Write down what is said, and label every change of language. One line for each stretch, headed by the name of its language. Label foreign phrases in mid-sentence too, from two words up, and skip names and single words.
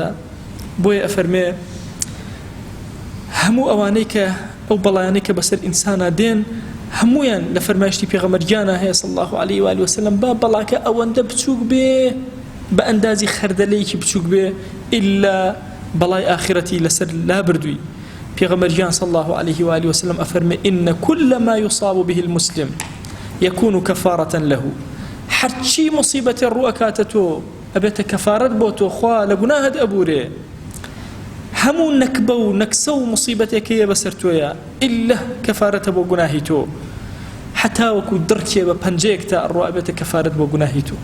Central Kurdish: بۆیە ئەفەرمێ هەموو ئەوانەی کە ئەو بەڵایانەی کە بەسەر ئینسانە دێن هەمویان لە فەرمایشتی پێغەمبەرگیانە هەیە
Arabic: صلی الله علیه و آله وسلم
Central Kurdish: با بەڵاکە ئەوەندە بچووک بێ بە ئەندازی خەردەلەیەکی بچووک بێ ئیلا بەڵای ئاخرەتی لەسەر لا بردووی.
Arabic: پێغەمبەریان صلی الله عليه وآله وسلم ئەفەرمێ إن كل ما يصاب به المسلم يكون كفارة له.
Central Kurdish: هەرچی مصیبەتێ ڕوو ئەکاتە تۆ ئەبێتە کەفارەت بۆ تۆ، خوا لە گوناهت ئەبورێ. هەموو نەکبە و نەکسە و مصیبەتێکەیە بەسەر تۆیە ئیلا کەفارەتە بۆ گوناهی تۆ. حتا وەکو دڕکێ بە پەنجەیەک تا ئەڕوا ئەبێتە کەفارەت بۆ گوناهی تۆ.